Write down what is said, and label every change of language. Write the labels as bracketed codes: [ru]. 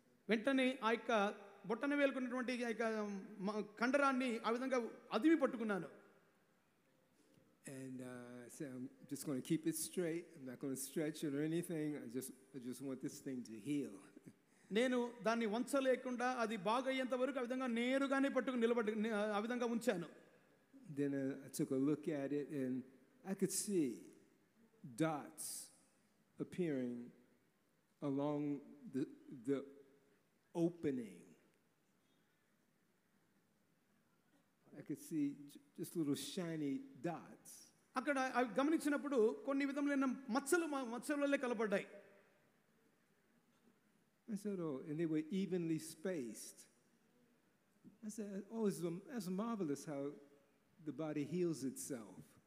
[te] వెంటనే ఆ యొక్క బొట్టన వేలుకున్నటువంటి ఆ యొక్క కండరాన్ని ఆ విధంగా అదిమి పట్టుకున్నాను. [en] And I said, I'm just going to keep it straight. I'm not going to stretch it or anything. I just want this thing to heal. [te] నేను దాన్ని వంచలేకుండా అది బాగా అయ్యేంత వరకు ఆ విధంగా నేరుగానే పట్టుకుని ఆ విధంగా ఉంచాను. [en] Then I took a look at it and I could see dots appearing along the opening. I could see just little shiny dots. [te] అక్కడ అవి గమనించినప్పుడు కొన్ని విధములైన మచ్చలు మచ్చలే కలపడ్డాయి. [en] I said, oh, and they were evenly spaced. I said, oh, that's marvelous how the body heals itself.